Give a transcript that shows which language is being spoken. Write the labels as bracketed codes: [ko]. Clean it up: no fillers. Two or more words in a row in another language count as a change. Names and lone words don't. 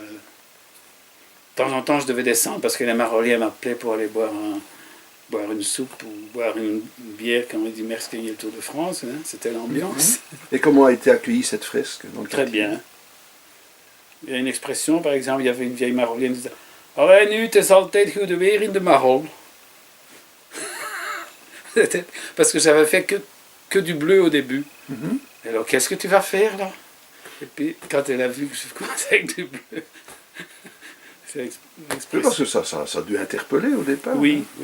[fr] De temps en temps je devais descendre parce que les maroliers m'appelaient pour aller boire une soupe ou boire une bière quand on dit merci gagner le Tour de France, hein, c'était l'ambiance. Et comment a été accueillie cette fresque dans le Très quartier? bien. Il y a une expression, par exemple, il y avait une vieille marolienne qui disait [nl] Alleen nu, het is altijd goed weer in de Marol. [fr] Parce que j'avais fait que du bleu au début. Mhm. Alors, qu'est-ce que tu vas faire là? Et puis, quand elle a vu que je commençais avec du bleu, c'est une Oui, expression. parce que ça a dû interpeller au départ. Oui, hein.